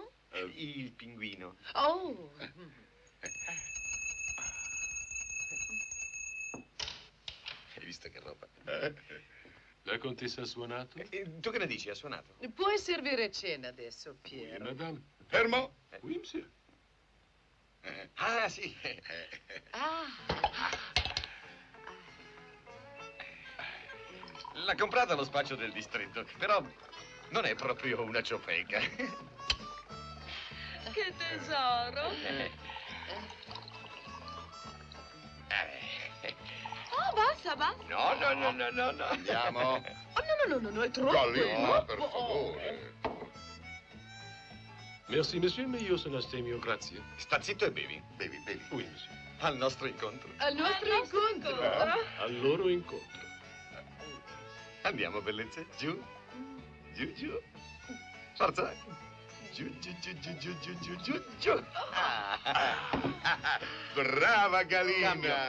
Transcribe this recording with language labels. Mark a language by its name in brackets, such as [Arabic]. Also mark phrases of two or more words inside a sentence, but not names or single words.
[Italian] Il pinguino. Oh. Hai visto che roba? La contessa ha suonato? Tu che ne dici? Ha suonato? Puoi servire cena adesso, [French] Oui, Piero. madame. [Italian] Fermo. [French] Oui, monsieur. [Italian] Ah, sì. L'ha comprata allo spaccio del distretto, però non è proprio una ciofeca. Che tesoro. Oh, basta. No. Andiamo. Oh, no, è troppo. Gallina, per favore. [French] Merci, monsieur, mais [Italian] io sono astemio, grazie. Sta zitto e bevi. Bevi. [French] Oui, monsieur. [Italian] Al nostro incontro. Al nostro incontro. Al loro incontro. Andiamo, bellezze. Giù. Forza. Giù. Brava Galina.